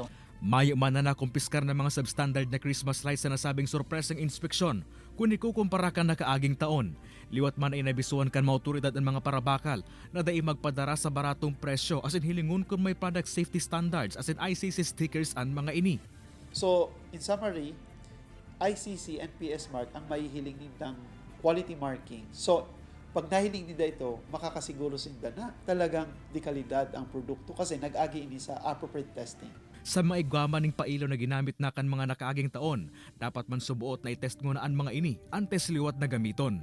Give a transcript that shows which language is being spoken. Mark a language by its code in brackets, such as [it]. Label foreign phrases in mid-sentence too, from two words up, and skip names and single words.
[bik] Mayo man na nakumpiskar ng mga substandard na Christmas lights sa nasabing sorpresang inspeksyon kung ikukumpara kan nakaaging taon. Liwat man ay nabisuan kan mga otoridad ang mga parabakal na dai magpadara sa baratong presyo asin hilingon kung may [en] product safety standards [bik] asin ICC stickers ang mga ini. [en] So, in summary, [bik] ICC and PS Mark ang mahihiling nindang [en] quality marking. [bik] So, pag nahiling nila ito, makakasiguro sinda na talagang di kalidad ang produkto kasi nag-agi ini sa [en] appropriate testing. [bik] Sa mga igwaman ng pailo na ginamit na kan mga nakaaging taon, dapat man subuot na itest ngunaan mga ini antes liwat na gamiton.